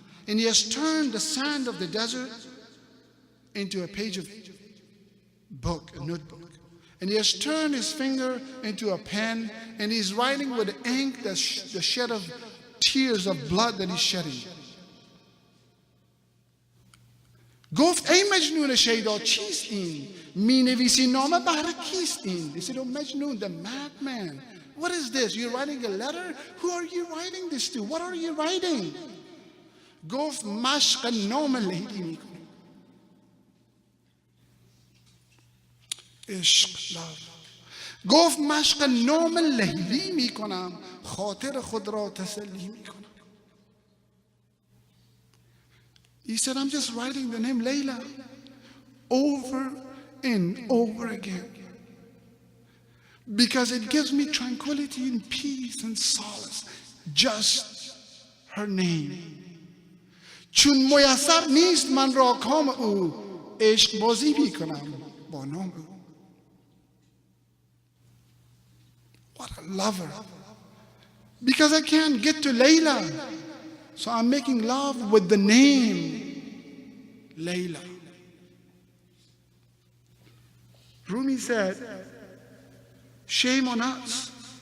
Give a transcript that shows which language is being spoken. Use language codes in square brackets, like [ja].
[en] And he has turned the sand of the desert into a page of book, a notebook. And he has turned his finger into a pen, and he's writing with ink the shed of tears of blood that he's shedding. [fa] گفت ای مجنون شیدا چیست این؟ می نویسی نامه بهر کیست این؟ [en] They said, oh Majnun, the madman. What is this? You're writing a letter? Who are you writing this to? What are you writing? [fa] گفت مشق نام لیلی می کنم. عشق love. گفت مشق نام لیلی می کنم، خاطر خود را تسلی می کنم. [en] He said, I'm just writing the name Layla over and over again because it gives me tranquility and peace and solace. Just her name. [fa] چون میسر نیست من را کام او، عشق بازی می کنم با نام او. [en] What a lover. Because I can't get to Layla. So I'm making love with the name Layla. Rumi said, shame on us.